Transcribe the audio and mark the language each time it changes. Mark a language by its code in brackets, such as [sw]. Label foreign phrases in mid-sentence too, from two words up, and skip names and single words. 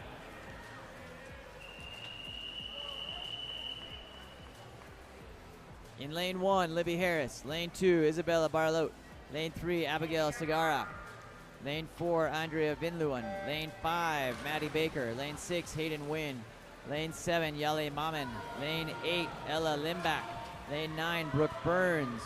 [en] In lane 1, Libby Harris. Lane 2, Isabella Barlow. Lane 3, Abigail Segara. Lane 4, Andrea Vinluan. Lane 5, Maddie Baker. Lane 6, Hayden Wynn. Lane 7, Yale Mamen. Lane 8, Ella Limbach. Lane 9, Brooke Burns.